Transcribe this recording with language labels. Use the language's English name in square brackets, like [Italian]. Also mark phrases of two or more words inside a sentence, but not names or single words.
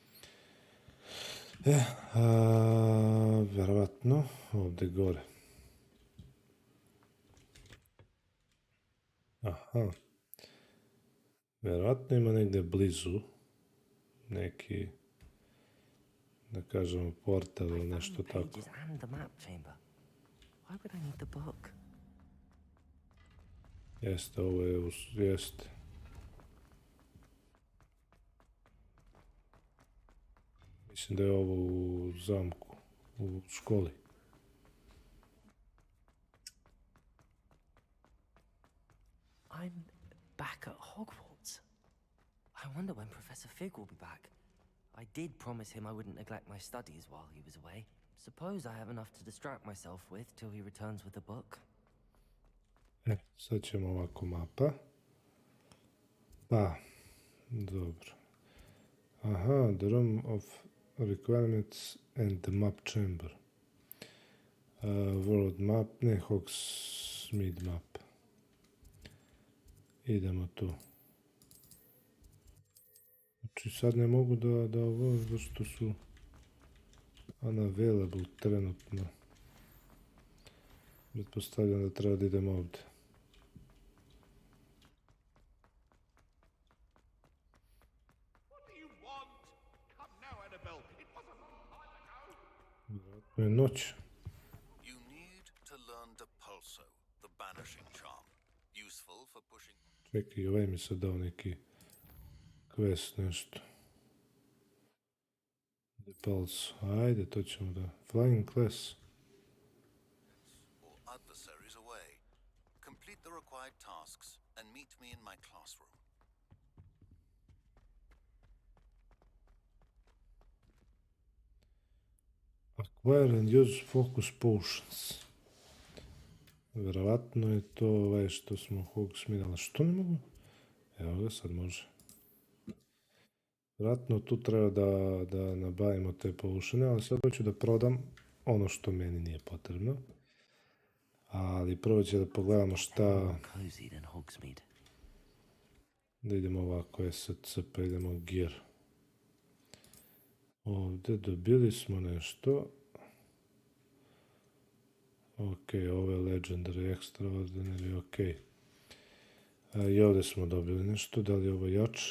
[Bosnian] Vjerovatno ovdje gore. Aha. Vjerovatno ima negdje blizu neki, da kažemo, portal ili nešto tako. [English] Pages and the map chamber. Why would I need the book? [Bosnian] Jeste, ovo je, jeste. Mislim da je ovo u zamku, u školi. [English] I'm back at Hogwarts. I wonder when Professor Fig will be back. I did promise him I wouldn't neglect my studies while he was away. Suppose I have enough to distract myself with till he returns with the book. [Bosnian] Sad ćemo ovako mapa. Pa, dobro. [English] Aha, the room of requirements and the map chamber. World map, ne, Hogsmeade map. [Bosnian] Idemo tu. Znači sad ne mogu da ovo, zašto su unavailable trenutno. Pretpostavljam da treba da idemo ovdje. Vjerojatno je noć. [English] You need to learn Depulso, the banishing charm. Useful for pushing. [Bosnian] Čekaj, ovaj mi sad dao neki quest, nešto. Depulso, ajde, to ćemo da... [English] Flying class. Or adversaries away. Complete the required tasks and meet me in my classroom. Acquire and use focus potions. [Bosnian] Vjerovatno je to ovaj što smo Hogsmeade, ali što ne mogu? Evo ga, sad može. Vjerojatno tu treba da nabavimo te potione, ali sad hoću da prodam ono što meni nije potrebno. Ali prvo će da pogledamo šta... [English] Cozy than Hogsmeade. [Bosnian] Da idemo ovako, SC, pa idemo gear. Ovdje dobili smo nešto. Ok, ovo je Legendary, Extraordinary, ok. I ovdje smo dobili nešto, da li je ovo jače?